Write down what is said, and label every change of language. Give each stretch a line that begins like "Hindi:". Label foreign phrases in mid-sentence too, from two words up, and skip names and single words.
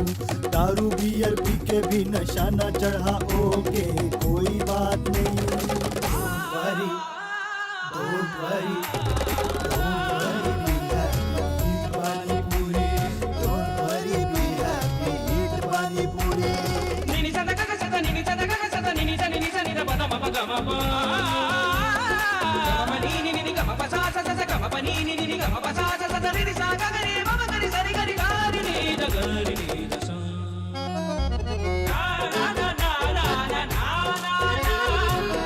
Hindi: दारू बियर पी के भी नशा ना चढ़ा, ओके कोई बात नहीं।
English: Don't worry, don't worry, don't worry, be happy, eat पानी पूरी। Don't worry, be happy, eat पानी पूरी। निनी सा गा सा सा निनी सा गा सा सा निनी सा नी दा प मा गा मा पा मा नी नी नी गा मा पा सा सा सा गा मा पा नी नी नी गा मा पा सा सा सा नी सा गा गा रे मा मा गा रे सा रे गा रे गा रे नी दा गा रे नी दा सा ना ना ना ना ना ना ना